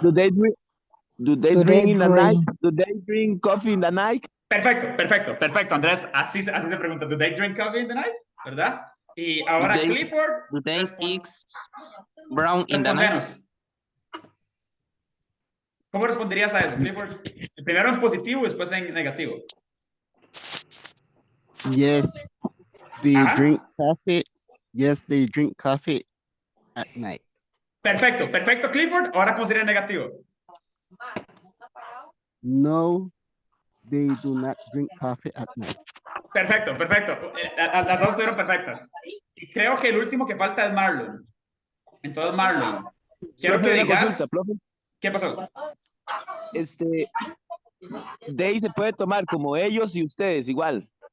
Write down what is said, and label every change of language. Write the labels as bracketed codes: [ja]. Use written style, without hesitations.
[en] Do they drink in the night? Do they drink coffee in the night? [es] Perfecto, Andrés. Así se pregunta. [en] Do they drink coffee in the night? [es] ¿Verdad? Y ahora Clifford. [en] Do they eat brown in the night? [es] Respondenos. ¿Cómo responderías a eso, Clifford? Primero en positivo y después en negativo. [en] Yes, they drink coffee. Yes, they drink coffee at night. [es] Perfecto, Clifford. Ahora, ¿cómo sería negativo? [en] No, they do not drink coffee at night. [es] Perfecto. Las dos estuvieron perfectas. Y creo que el último que falta es Marlon. Entonces, Marlon, quiero Profe, que una digas... consulta, profe. ¿Qué pasó? They se puede tomar como ellos y ustedes, igual.